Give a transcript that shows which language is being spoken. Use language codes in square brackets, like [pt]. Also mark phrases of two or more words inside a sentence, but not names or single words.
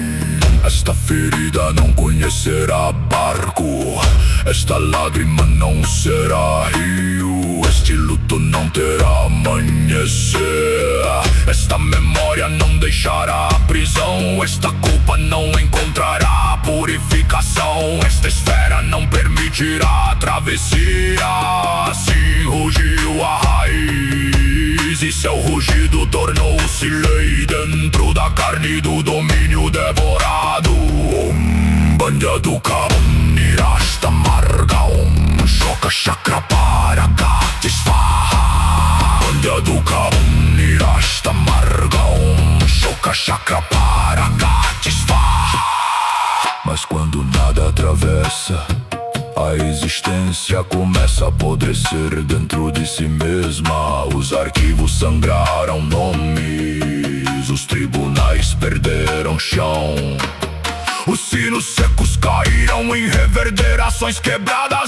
[pt] Esta ferida não conhecerá barco, esta lágrima não será rio, este luto não terá amanhecer, esta memória não deixará prisão, esta culpa não encontrará purificação, esta esfera não permitirá travessia. Assim rugiu a raiz e seu rugido tornou-se lei dentro da carne do domínio devorado. [sa] बन्दियदुक निराष्ट मार्ग शोक चक्र परगति स्वाहा. बन्दियदुक निराष्ट मार्ग शोक चक्र परगति स्वाहा. [pt] Mas quando nada atravessa, a existência começa a apodrecer dentro de si mesma. Os arquivos sangraram nomes, os tribunais perderam chão, os sinos secos caíram em reverberações quebradas.